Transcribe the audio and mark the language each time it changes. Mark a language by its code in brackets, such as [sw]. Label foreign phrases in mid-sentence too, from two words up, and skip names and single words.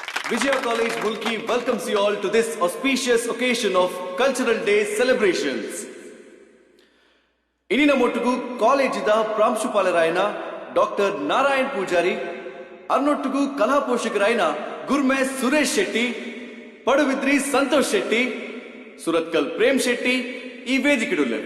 [en] Vijaya College Mulki welcomes you all to this auspicious occasion of Cultural Day celebrations. [tcy] ಇನಿನ ಮೊಟ್ಟುಗು ಕಾಲೇಜಿದ ಪ್ರಾಂಶುಪಾಲರಾಯನ ಡಾಕ್ಟರ್ ನಾರಾಯಣ್ ಪೂಜಾರಿ ಅನ್ನೊಟ್ಟುಗು ಕಲಾ ಪೋಷಕರಾಯನ ಗುರ್ಮೆ ಸುರೇಶ್ ಶೆಟ್ಟಿ, ಪಡುಬಿದ್ರಿ ಸಂತೋಷ್ ಶೆಟ್ಟಿ, ಸುರತ್ಕಲ್ ಪ್ರೇಮ್ ಶೆಟ್ಟಿ ಈ ವೇದಿಕೆಡುಲ್ಲರು.